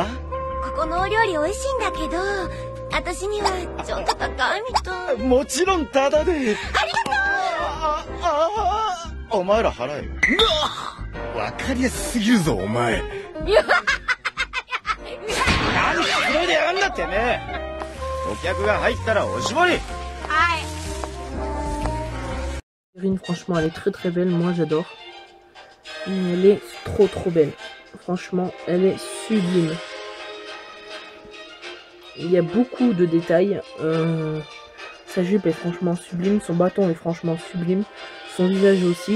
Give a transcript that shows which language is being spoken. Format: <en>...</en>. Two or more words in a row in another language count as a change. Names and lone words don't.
<ja>ここのお料理美味しいんだけど、私にはちょっと高いみたい。もちろんタダで。ありがとう。お前ら払えよ。わかりやすすぎるぞお前。何それでやがんだってめえ。お客が入ったらおしぼり。</ja> <fr>Franchement, elle est très très belle, moi j'adore. Elle est trop belle. Franchement, elle est sublime. Il y a beaucoup de détails. Sa jupe est franchement sublime, son bâton est franchement sublime, son visage aussi.</fr>